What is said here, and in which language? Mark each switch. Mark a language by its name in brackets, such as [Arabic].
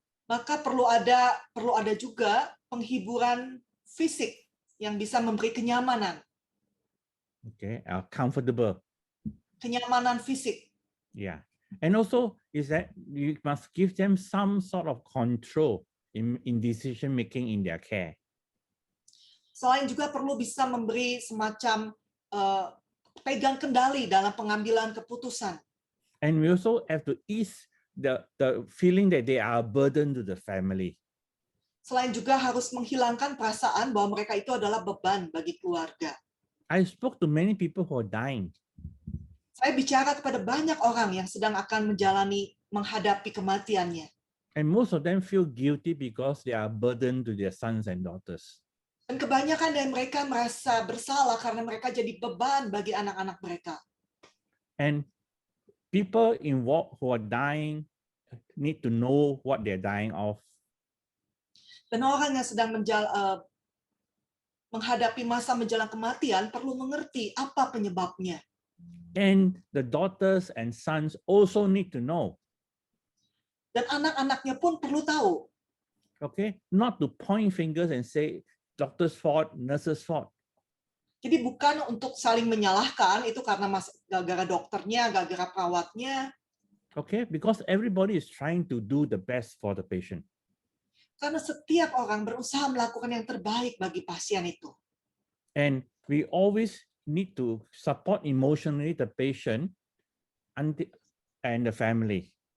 [Indonesian] maka perlu ada juga penghiburan fisik yang bisa memberi kenyamanan. [English] Okay, comfortable. [Indonesian] Kenyamanan fisik. [English] Yeah, and also is that you must give them some sort of control in decision making in their care. [Indonesian] Selain juga perlu bisa memberi semacam pegang kendali dalam pengambilan keputusan. [English] And we also have to ease the feeling that they are a burden to the family. [Indonesian] Selain juga harus menghilangkan perasaan bahwa mereka itu adalah beban bagi keluarga. [English] I spoke to many people who are dying. [Indonesian] Saya bicara kepada banyak orang yang sedang akan menghadapi kematiannya. [English] And most of them feel guilty because they are a burden to their sons and daughters. [Indonesian] Dan kebanyakan dari mereka merasa bersalah karena mereka jadi beban bagi anak-anak mereka. [English] And people who are dying need to know what they're dying of. [Indonesian] Dan orang yang sedang menghadapi masa menjelang kematian perlu mengerti apa penyebabnya. [English] And the daughters and sons also need to know. [Indonesian] Dan anak-anaknya pun perlu tahu. [English] Okay, not to point fingers and say doctor's fault, nurse's fault. [Indonesian] Jadi bukan untuk saling menyalahkan itu karena gara-gara dokternya, gara-gara perawatnya. [English] Okay, because everybody is trying to do the best for the patient. [Indonesian] Karena setiap orang berusaha melakukan yang terbaik bagi pasien itu. [English] And we always need to support emotionally the patient and the family.